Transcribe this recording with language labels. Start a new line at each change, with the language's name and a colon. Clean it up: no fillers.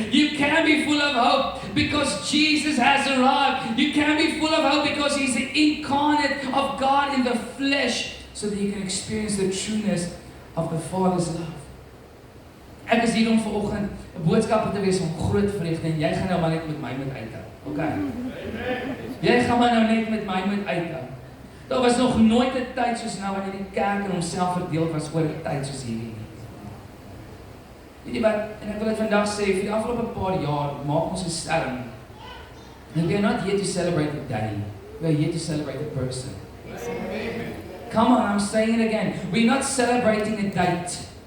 English: You can be full of hope because Jesus has arrived. You can be full of hope because He's the incarnate of God in the flesh, so that you can experience the trueness of the Father's love.
Afrikaans: Ek is hier om vanoggend 'n boodskap te wees van groot vreugde en jy gaan nou maar net met my moet uithou. Okay. Jy gaan maar nou net met my moet uithou. Daar was nog nooit 'n tyd soos nou wanneer die kerk in homself verdeel was oor 'n tyd soos hierdie. Weet jy wat? En ek wil dit vandag sê, vir die afgelope paar jaar maak ons 'n stelling.
English: And we are not here to celebrate a day. We are here to celebrate a person. Come on, I'm saying it again. We're not celebrating a date.